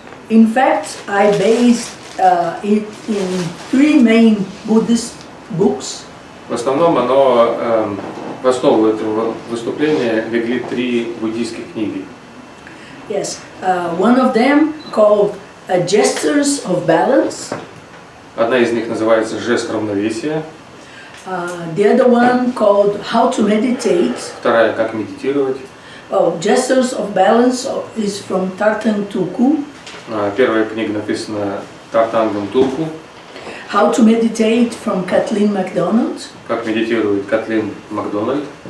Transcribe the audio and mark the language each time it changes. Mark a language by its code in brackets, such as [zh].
[en] In fact, I based it in 3 main Buddhist books. [ru] В основном в основу этого выступления легли 3 буддийских книги. [en] Yes, one of them called Gestures of Balance. [ru] Одна из них называется «Жест равновесия». [en] The other one called How to Meditate. [ru] Вторая «Как медитировать». [en] Oh, Gestures of Balance is from Tartan Tulku. [ru] Первая книга написана Тартангом Тулку. [en] How to Meditate from Kathleen MacDonald. [ru] Как медитирует Катлин Макдональд.